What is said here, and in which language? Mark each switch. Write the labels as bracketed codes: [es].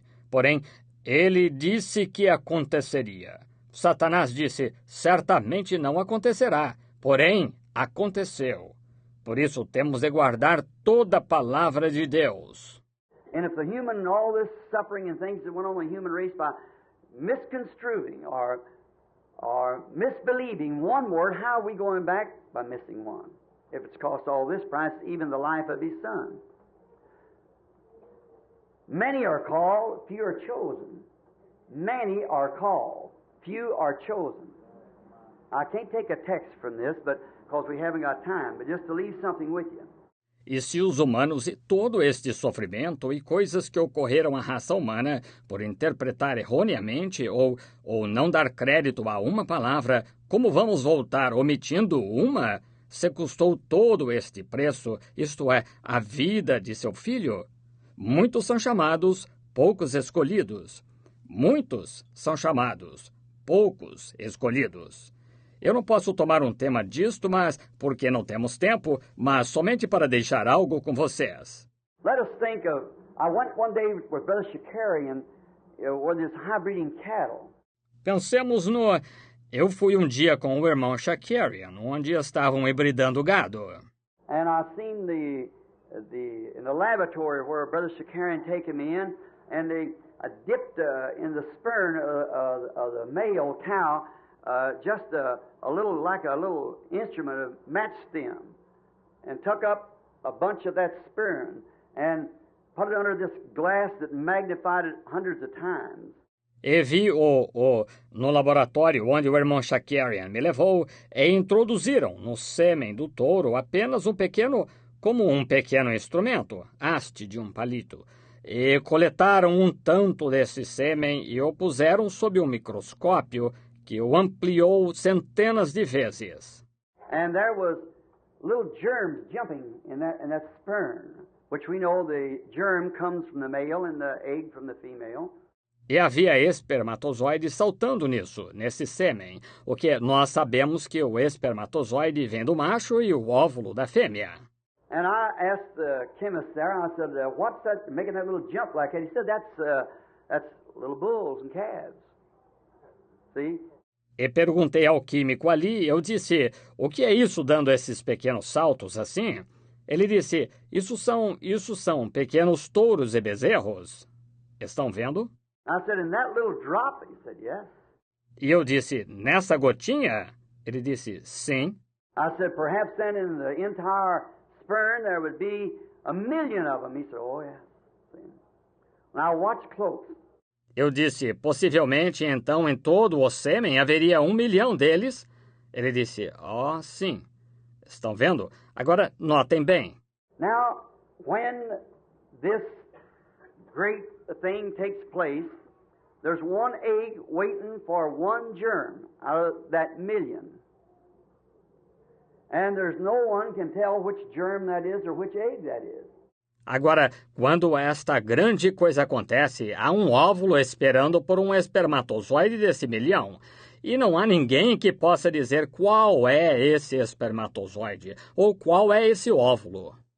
[pt] Porém, ele disse que aconteceria. Satanás disse, certamente não acontecerá. Porém, aconteceu. Por isso, temos de guardar toda a palavra de Deus. [en] And if the human, all this suffering and things that went on in the human race by misconstruing or misbelieving one word, how are we going back? By missing one. If it's cost all this price, even the life of His Son. Many are called, few are chosen. Many are called, few are chosen. I can't take a text from this, but because we haven't got time, but just to leave something with you. [pt] E se os humanos e todo este sofrimento e coisas que ocorreram à raça humana por interpretar erroneamente ou não dar crédito a uma palavra, como vamos voltar omitindo uma? Se custou todo este preço, isto é, a vida de seu filho? Muitos são chamados, poucos escolhidos. Muitos são chamados, poucos escolhidos. Eu não posso tomar um tema disto, mas porque não temos tempo, mas somente para deixar algo com vocês. [en] Let us think of, I went one day with Brother Shakarian where there's high-breeding cattle. [pt] Pensemos no... Eu fui um dia com o irmão Shakarian, onde estavam hibridando gado. [en] And I seen in the laboratory where Brother Shakarian taken me in, and they dipped in the sperm of the male cow just a little, like a little instrument of match stem, and took up a bunch of that sperm and put it under this glass that magnified it hundreds of times. [pt] E vi no laboratório onde o irmão Shakarian me levou e introduziram no sêmen do touro apenas como um pequeno instrumento, haste de um palito, e coletaram um tanto desse sêmen e o puseram sob um microscópio que o ampliou centenas de vezes. [en] And there was little germs jumping in that sperm, which we know the germ comes from the male and the egg from the female. [pt] E havia espermatozoides saltando nesse sêmen, o que nós sabemos que o espermatozoide vem do macho e o óvulo da fêmea. [en] And I asked the chemist there, I said, what's that making that little jump like that? He said, that's little bulls and calves. See? [pt] E perguntei ao químico ali, eu disse, o que é isso dando esses pequenos saltos assim? Ele disse, isso são pequenos touros e bezerros. Estão vendo? [en] I said, in that little drop? He said, yes. [pt] E eu disse, nessa gotinha? Ele disse, sim. [en] I said, perhaps then in the entire sperm there would be 1 million of them. He said, oh, yes. See? Now watch close. [pt] Eu disse, possivelmente, então, em todo o sêmen haveria 1 milhão deles. Ele disse, sim. Estão vendo? Agora, notem bem. [en] Now, when this great thing takes place, there's one egg waiting for one germ out of that million. And there's no one can tell which germ that is or which egg that is. [pt] Agora, quando esta grande coisa acontece, há um óvulo esperando por um espermatozoide desse milhão. E não há ninguém que possa dizer qual é esse espermatozoide ou qual é esse óvulo.